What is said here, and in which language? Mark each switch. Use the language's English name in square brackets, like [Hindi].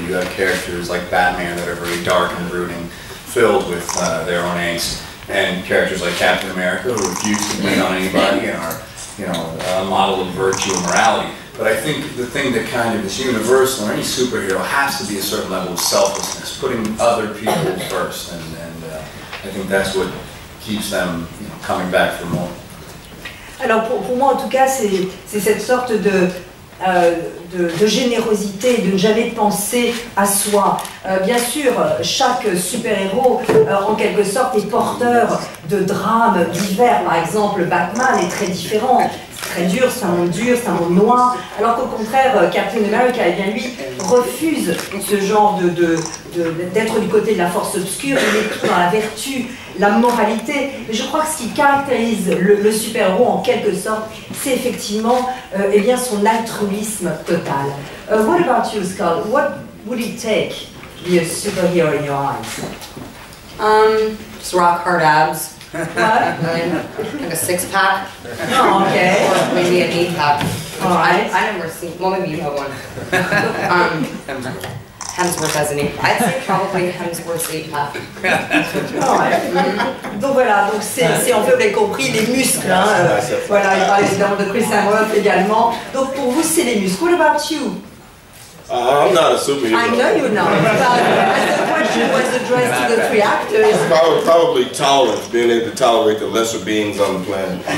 [English] You have characters like Batman that are very dark and brooding, filled with their own angst, and characters like Captain America who refuse to bleed on anybody and are, a model of virtue and morality. But I think the thing that kind of is universal in any superhero has to be a certain level of selflessness, putting other people first, and I think that's what keeps them coming back for more. [French] Alors pour moi en tout cas c'est cette sorte de générosité, de ne jamais penser à soi. Bien sûr, chaque super-héros en quelque sorte est porteur de drames divers. Par exemple, Batman est très différent. Très dur, c'est un monde noir, alors qu'au contraire, Captain America, eh bien, lui, refuse ce genre d'être du côté de la force obscure, il est plutôt dans la vertu, la moralité. Mais je crois que ce qui caractérise le super-héros, en quelque sorte, c'est effectivement eh bien, son altruisme total. [English] What about you, Scott? What would it take to be a superhero in your eyes? Just rock hard abs. What? Like a 6-pack. Oh, okay. Or maybe an 8-pack. All right. I never seen. Well, maybe you have one. Hemsworth has an 8-pack. I'd say probably Hemsworth's 8-pack. [French] Donc voilà, donc c'est en fait, vous l'avez compris, les muscles. Hein, voilà, il parle évidemment de Chris Hemsworth également. Donc pour vous, c'est les muscles. [English] What about you? I'm not a superhero. I know you're not. But the question was addressed to the three actors. Probably tolerance, being able to tolerate the lesser beings on the planet.